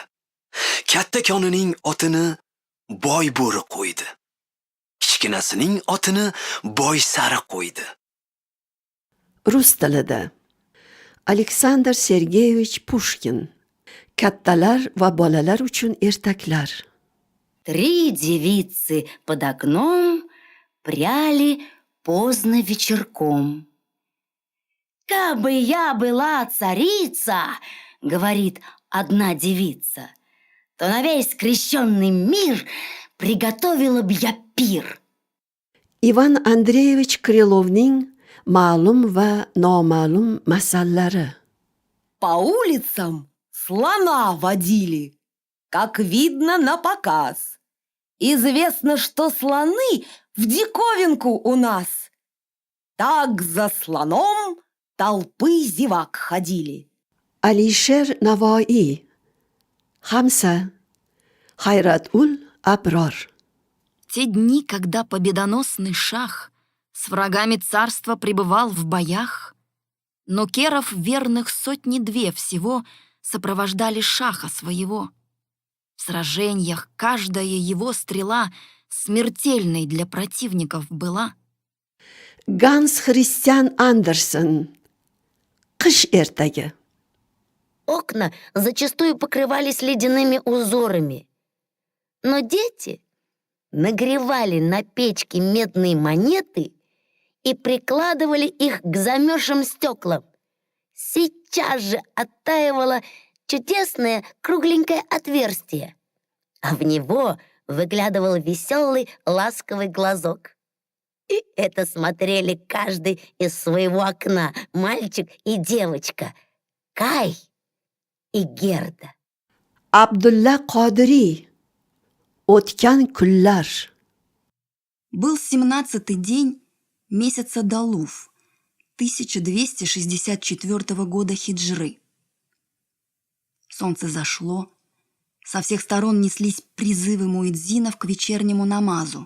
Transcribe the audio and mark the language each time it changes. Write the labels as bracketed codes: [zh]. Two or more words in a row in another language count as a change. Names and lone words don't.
[uz] Katta konining otini Boy bo'ri qo'ydi. Kichkinasining otini Boy sari qo'ydi. Rus tilida. Aleksandr Sergeyevich Pushkin. Kattalar va bolalar uchun ertaklar. [ru] 3 девицы под окном пряли поздно вечерком. «Кабы я была царица, — говорит одна девица, — то на весь крещенный мир приготовила б я пир». [uz] Ivan Andreyevich Krylovning ma'lum va noma'lum masallari. [ru] По улицам слона водили, как видно на показ. Известно, что слоны в диковинку у нас. Так за слоном толпы зевак ходили. [uz] Alisher Navoiy. Hamsa. Hayratul Abror. [ru] Те дни, когда победоносный шах с врагами царства пребывал в боях, но керов верных 102 всего сопровождали шаха своего. В сражениях каждая его стрела смертельной для противников была. [uz] Gans Christian Andersen. Qish ertagi. [ru] Окна зачастую покрывались ледяными узорами. Но дети нагревали на печке медные монеты и прикладывали их к замерзшим стеклам. Сейчас же оттаивало чудесное кругленькое отверстие, а в него выглядывал веселый ласковый глазок. И это смотрели каждый из своего окна, мальчик и девочка, Кай и Герда. [uz] Abdulla Qodiriy. O'tgan kunlar. [ru] Был 17-й день месяца Далуф 1264 года хиджры. Солнце зашло, со всех сторон неслись призывы муэдзинов к вечернему намазу.